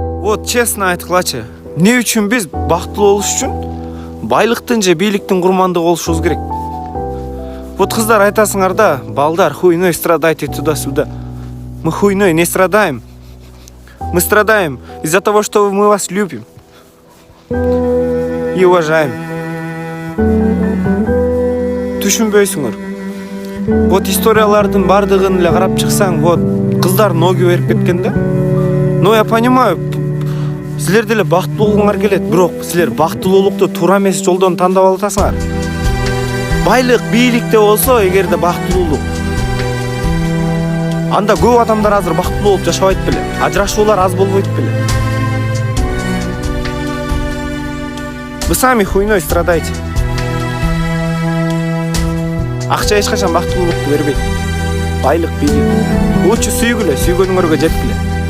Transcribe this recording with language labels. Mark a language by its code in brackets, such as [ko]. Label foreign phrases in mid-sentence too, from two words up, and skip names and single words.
[ky] Вот честно айткылачы, эмне үчүн биз бактылуу болуш үчүн байлыктын же бийликтин курмандыгы болушубуз керек? Вот кыздар айтасыңар да, балдар [ru] хуйной страдайте туда-сюда. Мы хуйной не страдаем. Мы страдаем из-за того, что мы вас любим и уважаем. [ky] Түшүнбөйсүңөр. Вот историялардын бардыгын эле карап чыксаң, вот кыздар ноги берип кеткен да. [ru] Но я понимаю, [ky] силер деле бактылуу болгуңар келет, бирок силер бактылуулукту туура эмес жолдон тандап алатасыңар. Байлык, бийликте болсо, эгерде бактылуулук, анда көп адамдар азыр бактылуу болуп жашабайт беле. Ажырашуулар аз болбойт беле. [ru] Вы сами хуйной страдаете. [ky] Акча эч качан бактылуулукту бербейт. Байлык, бийлик. Лучше сүйгүлө, сүйгөнүңөргө жеткиле.